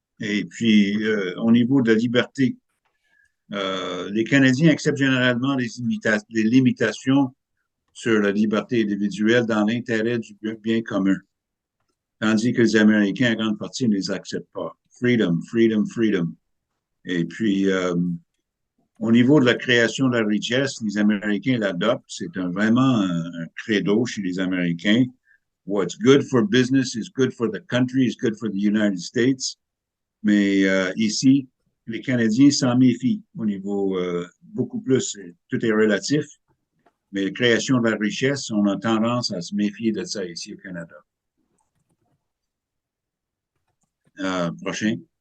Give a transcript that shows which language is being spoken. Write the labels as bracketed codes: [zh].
[fr] Et puis, au niveau de la liberté, les Canadiens acceptent généralement les limitations sur la liberté individuelle dans l'intérêt du bien commun, tandis que les Américains, en grande partie, ne les acceptent pas. [en] Freedom, freedom, freedom. [fr] Et puis, au niveau de la création de la richesse, les Américains l'adoptent. C'est vraiment un credo chez les Américains. [en] What's good for business is good for the country, is good for the United States. [fr] Mais ici, les Canadiens s'en méfient au niveau beaucoup plus. Tout est relatif. Mais la création de la richesse, on a tendance à se méfier de ça ici au Canada. Prochain.